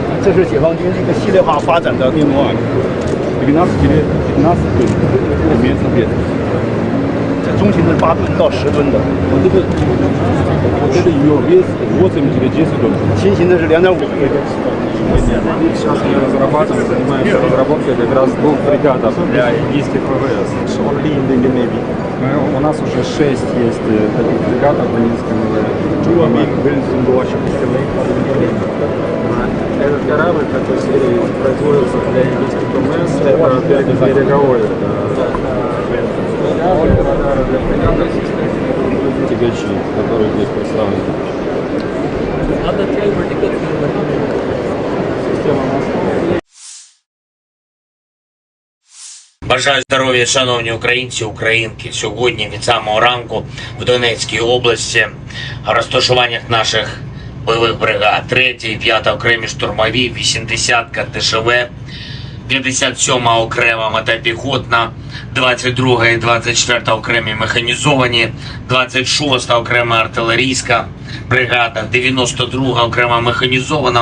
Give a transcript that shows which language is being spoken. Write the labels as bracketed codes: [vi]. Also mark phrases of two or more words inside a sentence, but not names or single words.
[zh] 这是解放军一个系列化发展的任务啊，15吨里面分别在中型的8吨到10吨的， [ru] Вот это ее вес 80-10 тонн. [zh] 轻型的是2.5。 [ru] Сейчас мы разрабатываем, занимаемся разработкой как раз двух фрегатов для индийских ВВС. [en] Only in the Navy. [ru] У нас уже 6 есть таких фрегатов в индийском Этот корабль, который серии производится для индийских ВМС, это береговой для фрегатов тягачи, которые здесь представлены. Система моста. [uk] Бажаю здоров'я, шановні українці, українки. Сьогодні від самого ранку в Донецькій області в розташуваннях наших бойових бригад 3-й і 5-та окремі штурмові, 80-ка ТШВ, 57-ма окрема мотопіхотна, 22-га і 24-та окремі механізовані, 26-та окрема артилерійська бригада, 92-га окрема механізована.